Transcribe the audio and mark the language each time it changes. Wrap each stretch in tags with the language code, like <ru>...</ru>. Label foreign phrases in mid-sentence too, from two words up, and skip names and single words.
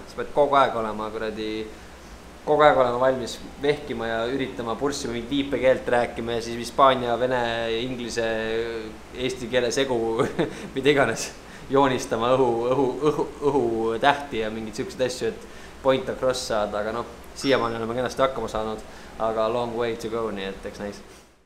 <et>Sa pead kogu aeg olema valmis vehkima ja üritama purssima mingit viipekeelt rääkima ja siis hispaania, vene, inglise, eesti keele segu, mida iganes joonistama õhu tähti ja mingid siuksed asju, et</et> <en>point across</en> <et>saada, aga siiamaani oleme kenasti hakkama saanud, aga</et> <en>long way to go,</en> <et>nii et eks näis.</et>